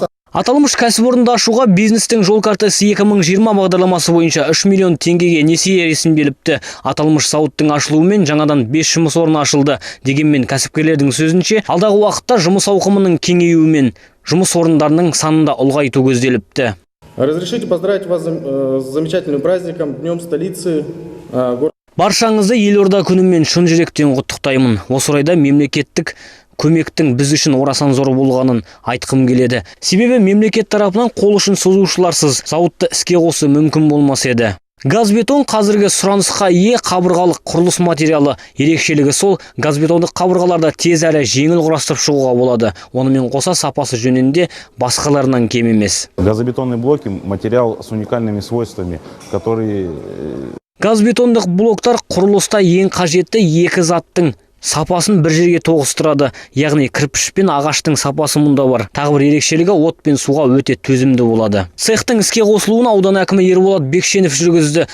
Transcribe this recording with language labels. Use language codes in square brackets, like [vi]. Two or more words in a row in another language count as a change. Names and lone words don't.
[kk] Аталмыш кәсіпорынды ашуға бизнестің жол картасы 2020 бағдарламасы бойынша 3 миллион теңгеге несие ресімделіпті. Аталмыш зауыттың ашылуымен жаңадан 5 жұмыс орны ашылды. Дегенмен кәсіпкерлердің сөзінше, алдағы уақытта жұмыс ауқымының кеңеюімен жұмыс орындарының санында ұлғайту көзделіпті. [ru] Разрешите поздравить вас с замечательным праздником, Днем столицы. [kk] Баршаңызды елорда күнімен шын жүректен құттықтаймын. Осы орайда мемлекеттік көмектің біз үшін орасан зор болғанын айтқым келеді. Себебі мемлекет тарапынан қол ұшын созушыларсыз зауытты іске қосу мүмкін болмас еді. Газ-бетон қазіргі сұранысқа ие қабырғалық құрылыс материалы. Ерекшелігі сол, газ-бетондық қабырғаларда тез әрі жеңіл құрастырып шығуға болады. Онымен қоса сапасы жөнінде басқаларынан кем емес. [ru] Газобетонные блоки – материал с уникальными свойствами, которые... [kk] Газ-бетондық блоктар құрылыста ең қажетті екі заттың сапасын бір жерге тоғыстырады, яғни кірпіш пен ағаштың сапасы мұнда бар. Тағы бір ерекшелігі от пен суға өте төзімді болады. Цехтың іске қосылуын аудан әкімі Ерболат Бекшенов жүргізді.